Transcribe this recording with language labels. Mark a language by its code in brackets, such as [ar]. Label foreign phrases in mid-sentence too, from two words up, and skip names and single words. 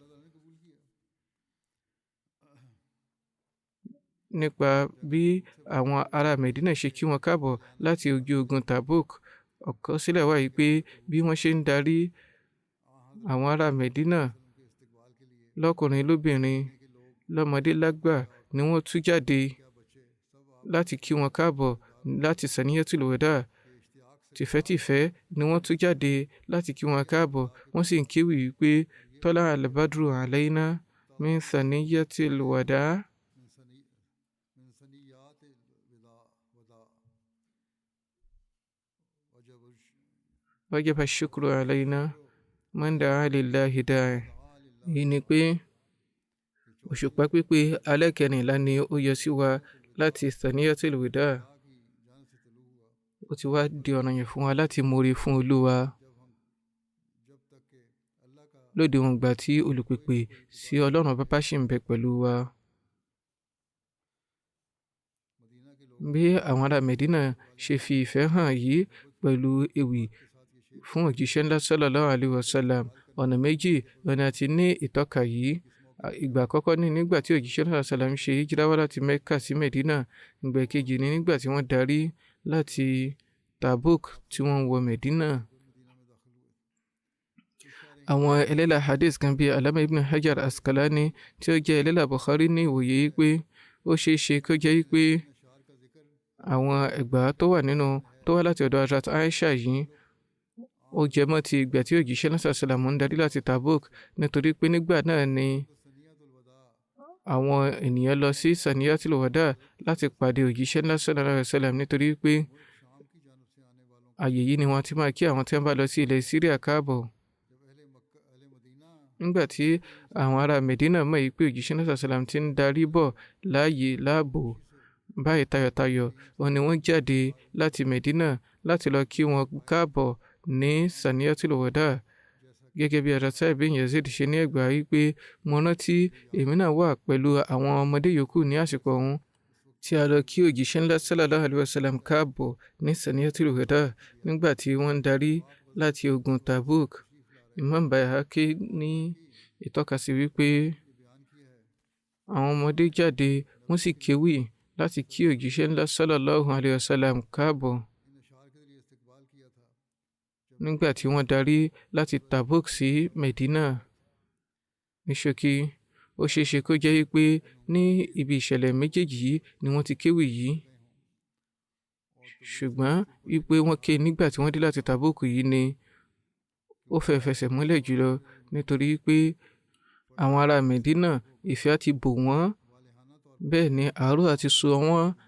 [yo] Nípa bí àwọn ará Mẹ̀dínà ṣe kí wọn káàbọ̀ láti ojú ogun Tabuk, àkọsílẹ̀ wà wípé bí wọ́n ṣe ń darí àwọn ará Mẹ̀dínà lọ́kùnrin lóbìnrin lọ́mọdé lágbà ni wọ́n tú jáde láti kí wọn káàbọ̀ láti Saniyatul Wada. Tìfẹ́tìfẹ́ ni wọ́n tú jáde láti kí wọn káàbọ̀. Wọ́n sì ń kéwì wípé [ar] طلع البدر علينا من ثنيات الوداع. وجب الشكر علينا ما دعا لله داع. [yo] Èyí ni pé òṣùpá pípé alẹ́ kẹrìnlá ni ó yọ sí wa láti Saniyatul Wada. Ó ti wá di ọ̀ranyàn fún wa láti mórí fún Olúwa lóde wọn gbà tí olùpèpè sí Ọlọ́run bàbá ṣì ń bẹ pẹ̀lú wa. Bí àwọn ará Mẹ̀dínà ṣe fi ìfẹ́ hàn yìí pẹ̀lú ewì fún òjíṣẹ́ ńlá [ar] صلى الله عليه وسلم, [yo] ọ̀nà méjì lọ́nà àti ní ìtọ́ka yìí. Ìgbà àkọ́kọ́ ní nígbà tí òjíṣẹ́ náà sàlám ṣe hijira wá láti Mẹ́kà sí Mẹ̀dínà. Ìgbà kejì ní nígbà tí wọ́n darí láti Tabuk tí wọ́n wọ Mẹ̀dínà. Àwọn ẹlẹ́là hadith kan bíi Alama ibn Hajar Asqalani tí ó jẹ́ ẹlẹ́là Bukhari ní ìwòye pé ó ṣeé ṣe kó jẹ́ pé àwọn ẹgbàá tó wá láti ọ̀dọ̀ Hazrat Aisha yìí ó jẹ mọ́ ti ìgbà tí òjíṣẹ́ náà sàlám ń darí láti Tabuk, nítorí pé nígbà náà ni àwọn ènìyàn lọ sí Saniyatul Wada láti pàdé òjíṣẹ́ náà [ar] صلى الله عليه وسلم, [yo] nítorí pé àyè yìí ni wọ́n ti máa kí àwọn tí wọ́n bá lọ sí ilẹ̀ Syria káàbọ̀. Nígbà tí àwọn ará Medina mọ̀ yìí pé òjíṣẹ́ náà sàlám ti ń darí bọ̀ láàyè láàbò báyìí tayọ̀tayọ̀, wọn ni wọ́n jáde láti Medina láti lọ kí wọn káàbọ̀ ní Saniyatul Wada. Gẹ́gẹ́ bí Hazrat ibn Yazid ṣe ní ẹgbàá wípé mo rántí èmi náà wà pẹ̀lú àwọn ọmọdé yòókù ní àsìkò ọ̀hún tí a lọ kí òjíṣẹ́ ńlá [ar] صلى الله عليه وسلم [yo] káàbọ̀ ní Saniyatul Wada nígbà tí wọ́n ń darí láti ogun Tabuk. Imam Bayhaqi ní ìtọ́kasí wípé àwọn ọmọdé jáde wọ́n sì kéwì láti kí òjíṣẹ́ ńlá [ar] صلى الله عليه وسلم [yo] káàbọ̀. Nígbà tí wọ́n darí láti Tabuk sí Medina. Ní ṣókí, ó ṣeé ṣe kó jẹ́ pé ní ibi ìṣẹ̀lẹ̀ méjèèjì yìí ni wọ́n ti kéwì yìí. Ṣùgbọ́n wípé wọ́n ké nígbà tí wọ́n dé láti Tabuk yìí ni ó fẹsẹ̀ múlẹ̀ jùlọ, nítorí pé àwọn ará Medina ìfẹ́ ti bò wọ́n, bẹ́ẹ̀ ni àárò àti sú